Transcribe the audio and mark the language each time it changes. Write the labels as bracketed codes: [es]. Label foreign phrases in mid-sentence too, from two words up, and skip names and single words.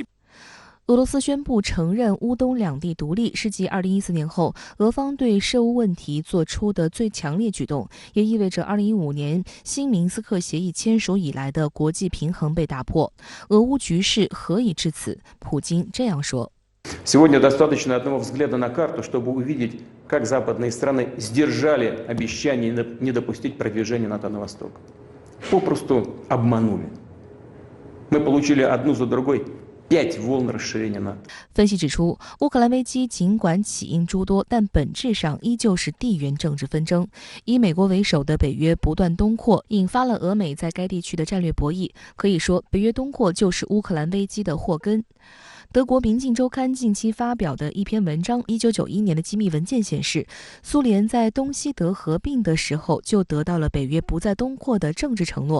[zh] 俄罗斯宣布承认乌东2地独立，是继2014年后俄方对涉乌问题做出的最强烈举动，也意味着2015年新明斯克协议签署以来的国际平衡被打破。俄乌局势何以至此？普京这样说。 [ru] Сегодня достаточно одного взгляда на карту, чтобы увидеть, как западные страны сдержали обещание не допустить продвижения НАТО на восток. Попросту обманули. Мы получили одну за другой 5 волн расширения НАТО。 [zh] 分析指出，乌克兰危机尽管起因诸多，但本质上依旧是地缘政治纷争。以美国为首的北约不断东扩，引发了俄美在该地区的战略博弈。可以说，北约东扩就是乌克兰危机的祸根。德国《明镜周刊》近期发表的一篇文章，1991年的机密文件显示，苏联在东西德合并的时候就得到了北约不再东扩的政治承诺。